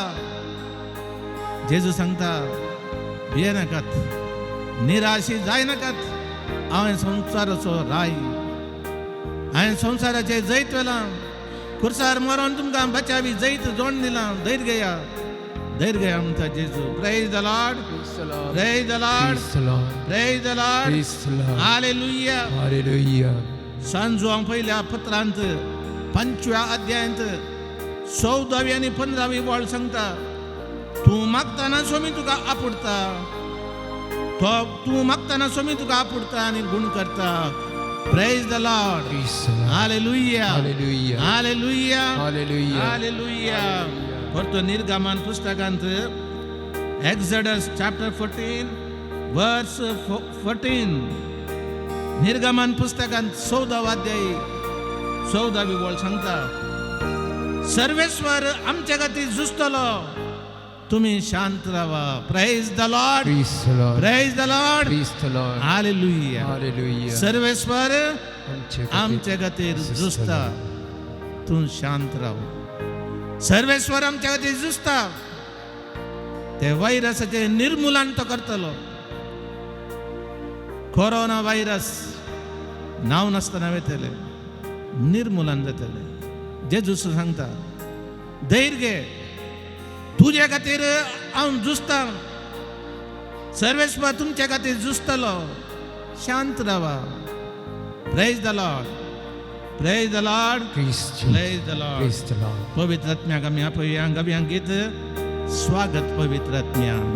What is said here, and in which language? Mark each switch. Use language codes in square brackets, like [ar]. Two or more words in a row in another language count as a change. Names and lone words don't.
[kok] जेजू सांगता भियेनाकात निराशी जायनाकात. हांवें संवसाराचो राय हांवें संवसाराचे जैत वेलां खुर्सार मरोन तुमकां बचावी जैत जोडून दिलां. धैर्य घेया. धैर्य घेया म्हणटा जेजू. [en] Praise the Lord. Praise the Lord. Praise the Lord. Praise the Lord. Praise the Lord. Praise the Lord. हालेलुया. Hallelujah. [kok] सांजुआं पहिल्या पत्रांत 5व्या अध्यायांत 14वी आनी 15वी वळ सांगता तूं मागतना सोमी तुका आपुडता. तूं मागतना सोमी तुका आपुडता आनी गुण करता. [en] Praise the Lord. Praise the Lord. हालेलुया. Hallelujah. हालेलुया. Hallelujah. हालेलुया. [kok] परतो निर्गमन पुस्तकांत [en] Exodus chapter 14 verse 14 [kok] निर्गमन पुस्तकांत 14वा अध्याय 14वी वळ सांगता सर्वेश्वर आमच्या खातीर झुजतलो [mr] तुम्ही शांत राहा. [en] Praise the Lord. Praise the Lord. Praise the Lord. Praise the Lord. हालेलुया. Hallelujah. [kok] सर्वेश्वर आमचे आमच्या खातीर झुजता तूं शांत राव. सर्वेश्वर आमच्या खातीर झुजता. ते व्हायरसाचे निर्मूलन तो करतलो. कोरोना व्हायरस नाव नासतना वयतले निर्मूलन जातले. जेजू सांगता धैर्य घे. तुझ्या खातीर हांव झुजता. सर्वेश्वर तुमच्या खातीर झुजतलो. शांत रावा. [en] Praise the Lord. Praise the Lord. Praise Praise the Jesus. लॉर्ड. Praise the Lord. [kok] पवित्र आत्म्याक आमी आपयया. गव्यांक गीत स्वागत पवित्र आत्म्या.